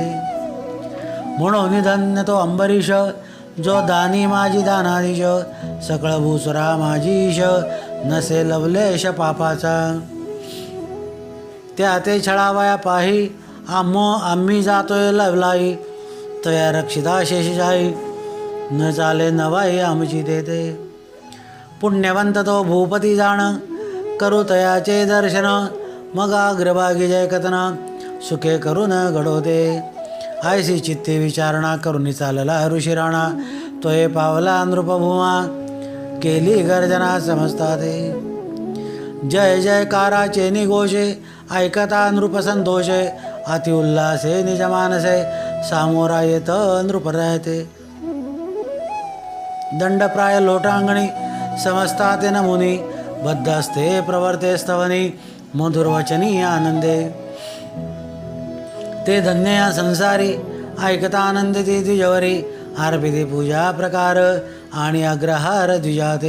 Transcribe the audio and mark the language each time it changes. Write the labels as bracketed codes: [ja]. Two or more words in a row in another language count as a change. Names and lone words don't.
[mr] म्हणून धन्य तो अंबरीश जो दानी माझी दानाधीश सकळ भूसुरा माझीश नसे लवलेश पापाचा. त्या ते छळावया पाही आम्ही जातोय लवलाई तया रक्षिता शेषी जाई न चाले नवाई आमची देते. पुण्यवंत तो भूपती जाण करू तयाचे दर्शन मग अग्रभागी जय कथन सुखे करून घडवते. आयसी चित्ते विचारणा करून चालला ऋषी राणा तोय पावला नृपभूमा केली गर्जना समजता ते. जय जयकाराचे निघोषे ऐकता नृप संतोषे अति उल्लासे निज मानसे सामोरा येत नृप राहते. दंडप्राय लोटांगणी समजता ते नमुनी बद्ध असते प्रवर्ते स्तवनी मधुरवचनी आनंदे. ते धन्य या संसारी ऐकता आनंदिते द्विजवरी अर्पिते पूजा प्रकार आणि अग्रहार द्विजाते.